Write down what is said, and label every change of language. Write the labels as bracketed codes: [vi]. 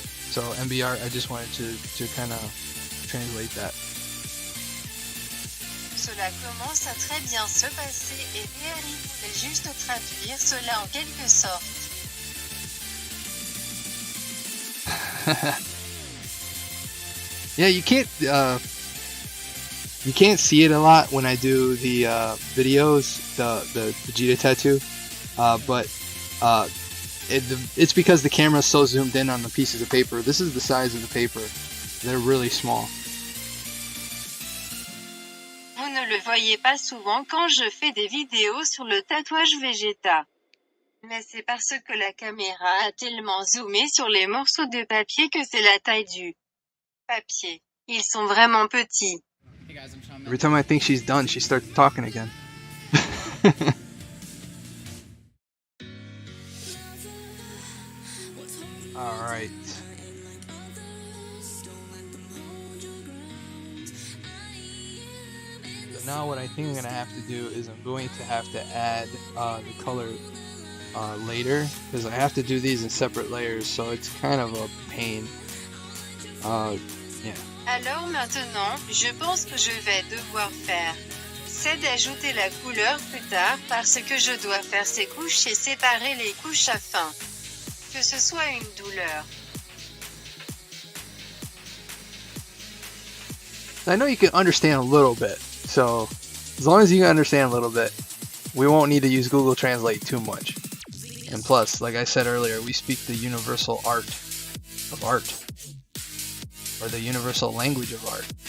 [en] So MBR, I just wanted to kind of translate that. [fr] Cela commence à très bien se passer et Réali voulait juste traduire cela en quelque sorte. [en] Yeah, you can't see it a lot when I do the videos, the Vegeta tattoo, but it's because the camera is so zoomed in on the pieces of paper. This is the size of the paper. They're really small. [fr] Vous ne le voyez pas souvent quand je fais des vidéos sur le tatouage Vegeta. Mais c'est parce que la caméra a tellement zoomé sur les morceaux de papier que c'est la taille du papier. Ils sont vraiment petits. [en] Every time I think she's done, she starts talking again. Alright. So now what I think I'm going to have to do is I'm going to have to add the color later, because I have to do these in separate layers, so it's kind of a pain. Yeah. [fr] Alors maintenant, je pense que je vais devoir faire. C'est d'ajouter la couleur plus tard parce que je dois faire ces couches et séparer les couches afin que ce soit une douleur. [en] I know you can understand a little bit, so as long as you can understand a little bit, we won't need to use Google Translate too much. And plus, like I said earlier, we speak the universal art of art, or the universal language of art.